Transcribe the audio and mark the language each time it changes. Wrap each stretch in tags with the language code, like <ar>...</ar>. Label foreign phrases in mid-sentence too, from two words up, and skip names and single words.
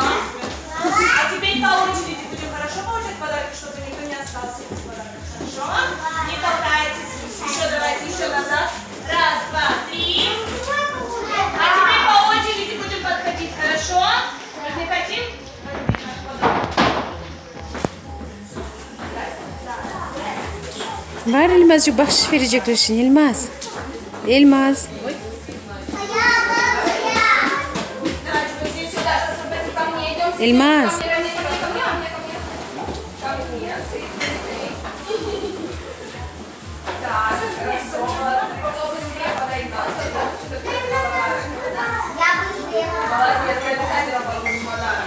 <ru>А теперь по очереди будем хорошо получать подарки, чтобы никто не остался без подарка. Хорошо? Не толкайтесь. Еще давайте, еще назад. Раз, два, 3. А теперь по очереди будем подходить. Хорошо? Мы не хотим? Возьмите наш подарок.</ru> <tr>Var Elmas'cık bahşiş verecekler şimdi Elmas. Elmas.</tr> <ru>Давайте вот здесь сюда. Сейчас вы ко мне идем. Elmas. Ко мне, ко мне, ко мне, ко мне. Ко мне. Так, хорошо. Кто быстрее подойдет. Молодец, вы обязательно получите подарок.</ru>